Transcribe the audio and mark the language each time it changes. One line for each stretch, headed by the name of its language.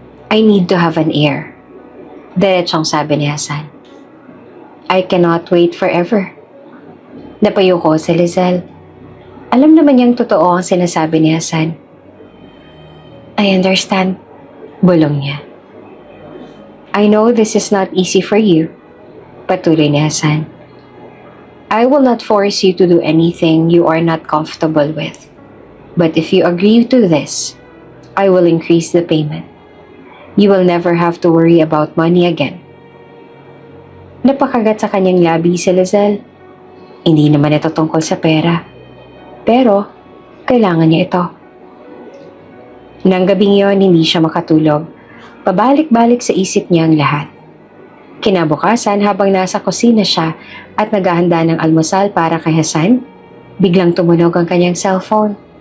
English: I need to have an heir.
Filipino: Diretsong sabi ni Hassan.
English: I cannot wait forever.
Filipino: Napayo ko si Lizelle. Alam naman niyang totoo ang sinasabi ni Hassan.
English: I understand.
Filipino: Bulong niya.
English: I know this is not easy for you.
Filipino: Patuloy ni Hassan.
English: I will not force you to do anything you are not comfortable with. But if you agree to this, I will increase the payment. You will never have to worry about money again.
Filipino: Napakagat sa kanyang labi si Lizelle. Hindi naman ito tungkol sa pera. Pero, kailangan niya ito. Nang gabing yon, hindi siya makatulog. Pabalik-balik sa isip niya ang lahat. Kinabukasan habang nasa kusina siya at naghahanda ng almusal para kay Hassan, biglang tumunog ang kanyang cellphone.